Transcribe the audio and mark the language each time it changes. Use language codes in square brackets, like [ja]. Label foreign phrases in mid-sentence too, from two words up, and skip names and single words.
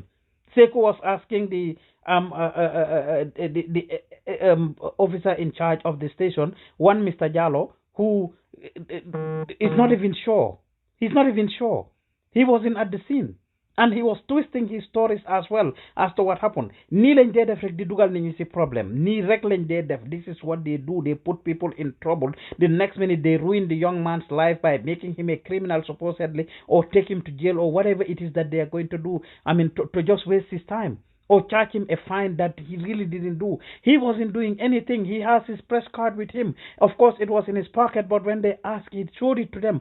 [en] Sekou was asking the officer in charge of the station, one Mr. Jallow, who is not even sure. He's not even sure. He wasn't at the scene. And he was twisting his stories as well as to what happened. [wo] Ni lañ dee def rek di dugal nit ñi ci problem. Ni rek lañ dee def. [en] This is what they do. They put people in trouble. The next minute they ruin the young man's life by making him a criminal supposedly, or take him to jail, or whatever it is that they are going to do. To just waste his time. Or charge him a fine that he really didn't do. He wasn't doing anything. He has his press card with him. Of course, it was in his pocket, but when they asked, he showed it to them.